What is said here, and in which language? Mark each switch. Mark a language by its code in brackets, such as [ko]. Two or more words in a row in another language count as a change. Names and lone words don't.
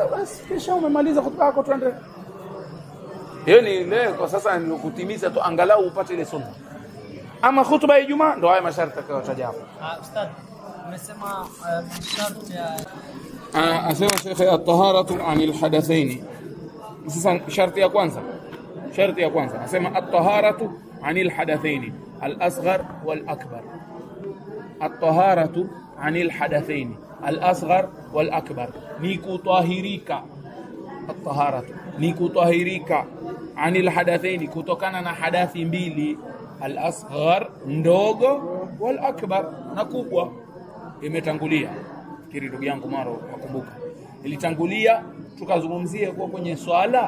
[sw] Basi kisha umemaliza khutba yako, twende. Hiyo ni leo kwa sasa ni kutimiza tu angalau upate ile sunna. Ama khutba ya Ijumaa ndo haya masharti tutakayotaja hapo. Ustad, umesema masharti ya asema Sheikh [ar] الطهارة عن الحدثين. [sw] Sasa sharti ya kwanza asema [ar] الطهارة عن الحدثين الأصغر والأكبر. الطهارة عن الحدثين الأصغر والأكبر, [sw] ni kutahirika. At-taharatu ni kutahirika [ar] عن الحدثين, [sw] kutokana na hadathi mbili, al-asghar ndogo, wal-akbar na kubwa. Imetangulia fikiri ndugu yangu Maro wakumbuka, ilitangulia tukazungumzia kwa kwenye swala.